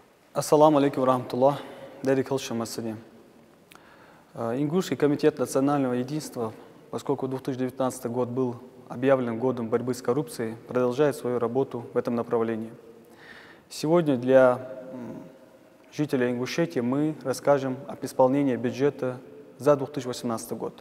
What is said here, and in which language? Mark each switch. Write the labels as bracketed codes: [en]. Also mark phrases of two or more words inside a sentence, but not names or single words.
[ar] السلام عليكم رحمة الله. [ru] Дарик Халшамасади. Ингушский комитет национального единства, поскольку 2019 год был объявлен годом борьбы с коррупцией, продолжает свою работу в этом направлении. Сегодня для жителей Ингушетии мы расскажем об исполнении бюджета за 2018 год.